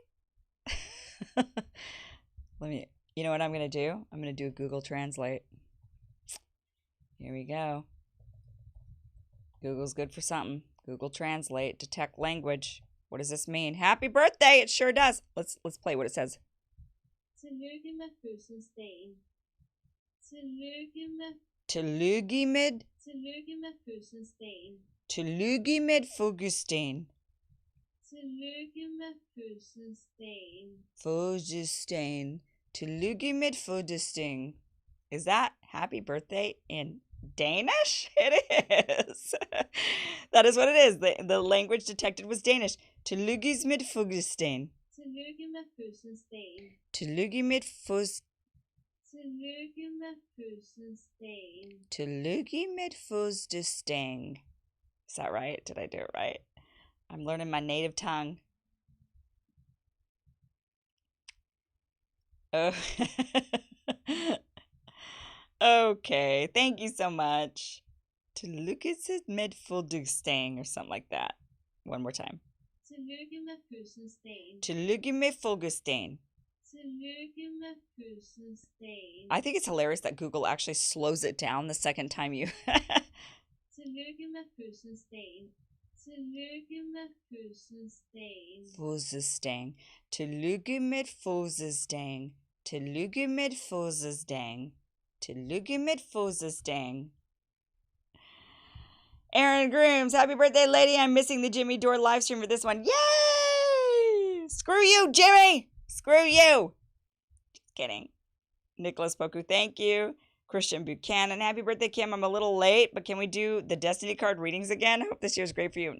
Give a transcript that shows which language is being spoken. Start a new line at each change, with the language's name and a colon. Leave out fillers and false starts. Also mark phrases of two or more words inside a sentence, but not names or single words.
English: You know what I'm going to do? I'm going to do a Google Translate. Here we go. Google's good for something. Google Translate, detect language. What does this mean? Happy birthday! It sure does. Let's play what it says.
Danish: Tillykke med fødselsdagen. Tillykke med Tillykke med fødselsdagen. Tillykke med fødselsdagen. Tillykke med fødselsdagen. Fødselsdagen. Tillykke med fødselsdagen.
English: Is that happy birthday in Danish? It is. That is what it is. The language detected was Danish.
Danish: Tillykke med fødselsdagen. Tillykke med fødselsdagen. Tillykke med Tillykke med fødselsdagen. Tillykke med fødselsdagen.
English: Is that right? Did I do it right? I'm learning my native tongue. Oh. Okay, thank you so much.
Danish: Tillykke med fødselsdagen
English: or something like that. One more time.
Danish: Tillykke med fødselsdagen. Tillykke med fødselsdagen. Tillykke med fødselsdagen.
English: I think it's hilarious that Google actually slows it down the second time you...
Danish: Tillykke med fødselsdagen. Tillykke med fødselsdagen. Fødselsdagen. Tillykke med fødselsdagen. Tillykke med fødselsdagen. Tillykke med fødselsdagen.
English: Aaron Grooms, happy birthday, lady. I'm missing the Jimmy Dore live stream for this one. Yay! Screw you, Jimmy! Screw you! Just kidding. Nicholas Poku, thank you. Christian Buchanan, happy birthday, Kim. I'm a little late, but can we do the Destiny card readings again? I hope this year's great for you.